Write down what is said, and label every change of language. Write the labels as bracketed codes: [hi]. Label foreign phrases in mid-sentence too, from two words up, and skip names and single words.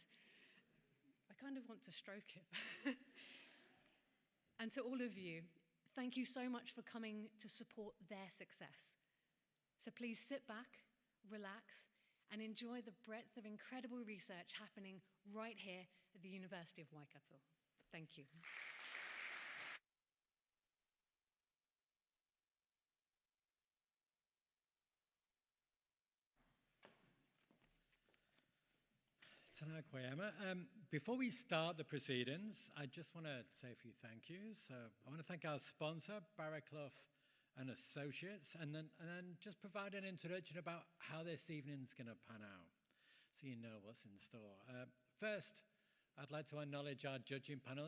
[en] I kind of want to stroke it. And to all of you, thank you so much for coming to support their success. So please sit back, relax, and enjoy the breadth of incredible research happening right here at the University of Waikato. Thank you. [mi] Tēnā koe ama. [en] Before we start the proceedings, I just want to say a few thank yous. So I want to thank our sponsor, Barraclough and Associates, and then just provide an introduction about how this evening's going to pan out, so you know what's in store. First, I'd like to acknowledge our judging panel.